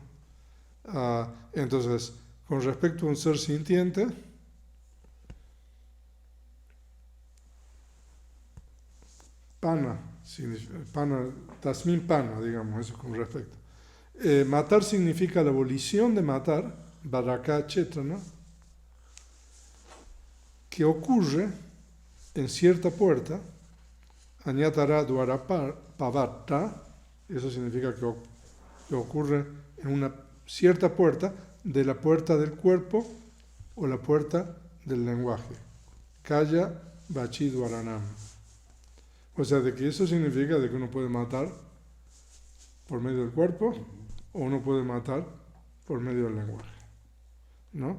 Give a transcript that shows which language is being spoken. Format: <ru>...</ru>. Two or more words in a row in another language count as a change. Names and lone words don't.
<es>Entonces, con respecto a un ser sintiente,</es> <pi>pana, tasmin pana,</pi> <es>digamos, eso con respecto. Matar significa la abolición de matar,</es> <pi>baraka chetana,</pi> <es>que ocurre en cierta puerta,</es> <pi>añatara dwara pavatta,</pi> <es>eso significa que ocurre en una cierta puerta, de la puerta del cuerpo o la puerta del lenguaje.</es> <pi>Kaya bachi dwaranam.</pi> <es>O sea, de que eso significa de que uno puede matar por medio del cuerpo o uno puede matar por medio del lenguaje, ¿no?</es>